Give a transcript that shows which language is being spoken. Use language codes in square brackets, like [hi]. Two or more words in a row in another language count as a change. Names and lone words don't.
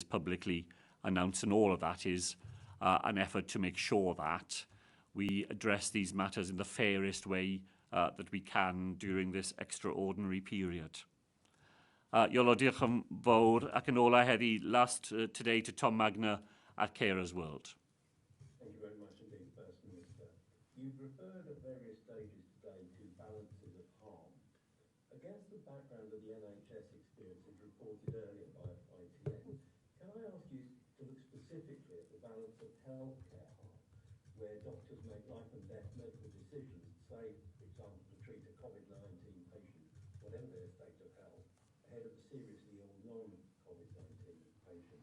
[en] publicly announced, and all of that is an effort to make sure that we address these matters in the fairest way that we can during this extraordinary period. [cy] Iolo, diolch yn fawr, ac yn ola heddi, [en] last today to Tom Magna at Carers World. Thank you very much indeed, First Minister. You've referred at various stages today to balances of harm. Against the background of the NHS experience as reported earlier by ITN, can I ask you to look specifically at the balance of healthcare harm, where doctors make life and death medical decisions, say, for example, to treat a COVID-19 patient, whatever their state of health, ahead of a seriously ill non-COVID-19 patient?